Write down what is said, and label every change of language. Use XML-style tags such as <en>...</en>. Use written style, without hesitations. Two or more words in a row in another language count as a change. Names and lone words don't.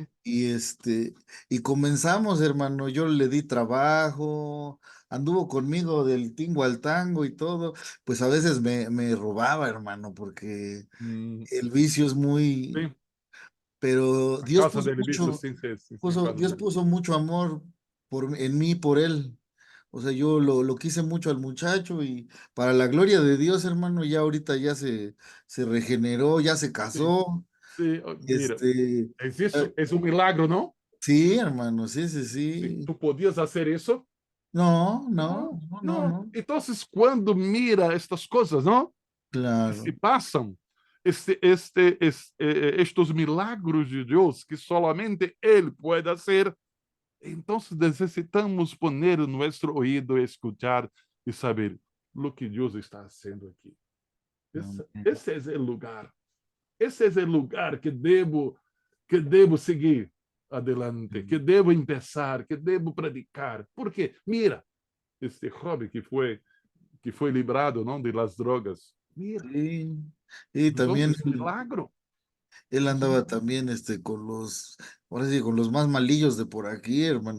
<es>Y comenzamos, hermano, yo le di trabajo, anduvo conmigo del tingo al tango y todo, pues a veces me robaba, hermano, porque el vicio es muy,</es> <pt>Sim,</pt> <es>pero</es> <pt>a</pt> <es>Dios</es> <pt>causa</pt> <es>puso</es> <pt>dele visto,</pt> <es>mucho,</es> <pt>sim, sim, sim, sim, a causa</pt> <es>Dios</es> <pt>dele.</pt> <es>puso mucho amor en mí, por él. O sea, yo lo quise mucho al muchacho y para la gloria de Dios, hermano, ya ahorita ya se regeneró, ya se</es> <pt>Sim,</pt> <es>casó.</es> <pt>sim, mira,</pt> <es>Este,</es> <pt>é isso, é um milagro, não?</pt> <es>sí, hermano, sí, sí,</es> <pt>Sim,</pt> <es>sí.</es> <pt>tu podias fazer isso?</pt> <es>No, no,</es> <pt>Não,</pt> <es>no, no,</es> <pt>não.</pt> <es>no.</es> <pt>Então, quando mira estas coisas, não? Que se Claro. passam, estes milagros de Deus que solamente Ele pode fazer, então necessitamos poner nosso ouído, escutar e saber o que Deus está fazendo aqui. Esse é o lugar. Esse é o lugar que devo seguir adelante, que devo empezar, que devo predicar. Porque, mira, este joven que foi librado, não,</pt> <es>de las drogas.</es> <pt>Mira,</pt> <es>Sí. Y</es> <pt>então</pt> <es>también</es> <pt>é um milagro.</pt> <es>él</es> <pt>É um</pt> <es>andaba también con ahora sí, con los más malillos de por aquí, hermano.</es>